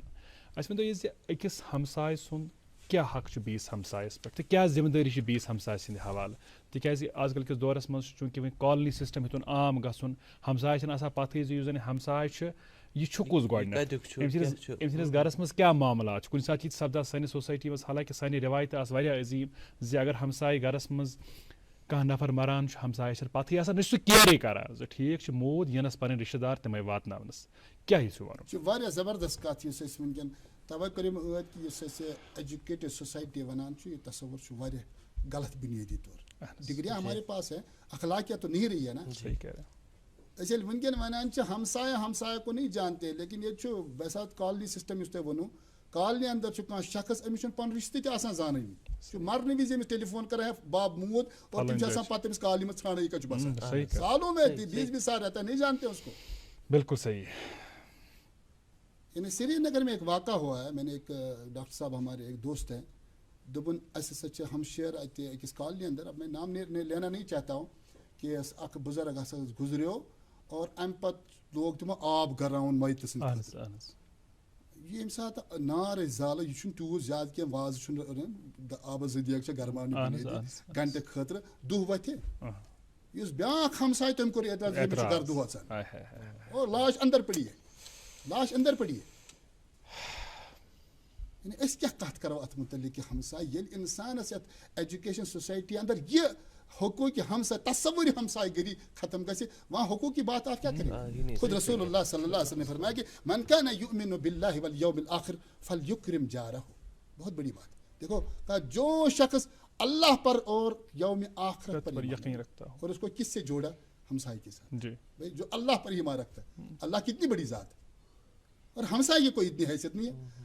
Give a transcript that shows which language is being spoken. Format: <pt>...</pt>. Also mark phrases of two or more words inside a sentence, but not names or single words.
<ks>اَسہِ ؤنۍتو یہِ زِ أکِس ہمساے سُنٛد کیٛاہ حق چھُ بیٚیِس ہمسایَس پٮ۪ٹھ تہٕ کیٛاہ ذِمہٕ دٲری چھِ بیٚیِس ہمساے سٕنٛدِ حوالہٕ تِکیٛازِ آز کل کِس دورَس منٛز چھُ چوٗنٛکہِ وۄنۍ</ks> <en>colony system</en> <ks>ہیوٚتُن عام گژھُن ہمساے چھِنہٕ آسان پَتہٕے زِ یُس زَن ہمساے چھُ یہِ چھُ کُس گۄڈٕنٮ۪تھ أمۍ سٕنٛدِس گَرَس منٛز کیٛاہ معاملات چھِ کُنہِ ساتہٕ چھِ یہِ سَپدان سٲنِس سوسایٹی منٛز حالانکہِ سانہِ رِوایتہٕ آسہٕ واریاہ عظیٖم زِ اگر ہمساے گَرَس منٛز کانٛہہ نفر مَران چھُ ہمسایَس چھَنہٕ پَتہٕے آسان نہ چھُ سُہ کیرٕے کَران زِ ٹھیٖک چھُ موٗد یِنَس پَنٕنۍ رِشتہٕ دار تِمَے واتناونَس کیٛاہ یہِ چھُ وَنُن. یہِ چھِ واریاہ زبردست کَتھ یُس أسۍ وٕنکٮ۪ن تَوَے کٔر یِم ٲدۍ کہِ یُس أسۍ</ks> <en>educated society</en> <ks>وَنان چھُ یہِ تصوُر چھُ واریاہ غلط بُنیٲدی طور</ks> <ur>ڈگریاں ہمارے پاس ہے اخلاقیات تو نہیں رہی ہے نا.</ur> <ks>أسۍ ییٚلہِ وٕنکٮ۪ن وَنان چھِ</ks> <ur>ہمسایہ کو نہیں جانتے</ur> <ks>لیکن ییٚتہِ چھُ ویسا</ks> <en>colony system</en> <ks>یُس تۄہہِ ووٚنوُ کالنی اندر چھُ کانٛہہ شخص أمِس چھُنہٕ پَنُن رِشتہٕ تہِ آسان زانٲنی چھُ مرنہٕ وِزِ أمِس ٹیلی فون کَران ہے باب موٗد اور تِم چھِ آسان پَتہٕ أمِس کالنی منٛز ژھانڈان یہِ کَتہِ چھُ باسان</ks> <ur>سالوں میں 20 سال رہتا ہے نہیں جانتے اس کو. بالکل صحیح. یعنی سری نگر میں ایک واقعہ ہوا ہے میں نے ایک ڈاکٹر صاحب ہمارے ایک دوست ہیں</ur> <ks>دوٚپُن اَسہِ ہسا چھِ ہمشیر اَتہِ أکِس کالنی اندر</ks> <ur>اب میں نام لینا نہیں چاہتا ہوں</ur> <ks>کہ اکھ بُزرگ ہسا گُزریو اور اَمہِ پَتہٕ لوگ تِمو آب گراوُن مٲیتہٕ سٕنٛدِ خٲطرٕ. یہِ ییٚمہِ ساتہٕ نار ٲسۍ زالان یہِ چھُنہٕ تیوٗت زیادٕ کینٛہہ وازٕ چھُنہٕ آبس زٕ دیگ چھِ گرماونہٕ گنٹہٕ خٲطرٕ دُہ وتھِ یُس بیٛاکھ ہمساے تٔمۍ کوٚر اعتراض أمِس چھُ گرٕ دُہ اژان اور</ks> <ur>لاش اندر پڑی ہے.</ur> <ks>یعنی أسۍ کیٛاہ کَتھ کَرو اَتھ مُتعلِق کہِ ہمساے ییٚلہِ اِنسانَس یَتھ</ks> <en>education society</en> <ks>اندر یہِ حقوٗقِ ہمساے تصوُری ہمساے گٔری ختم گژھِ</ks> <ur>وہاں حقوٗق کی بات آپ کیا کریں. خود رسول اللہ صلی اللہ علیہ وسلم نے فرمایا کہ</ur> <ar>من کان یؤمن باللہ والیوم الآخر فلیکرم جارہ.</ar> <ur>بہت بڑی بات دیکھو کہا جو شخص اللہ پر اور یوم آخرت پر یقین رکھتا ہو اور اس کو کس سے جوڑا ہمسائے کے ساتھ بھائی جو اللہ پر ایمان رکھتا ہے اللہ کتنی بڑی ذات ہے اور ہمسائے کی کوئی اتنی حیثیت نہیں ہے.</ur>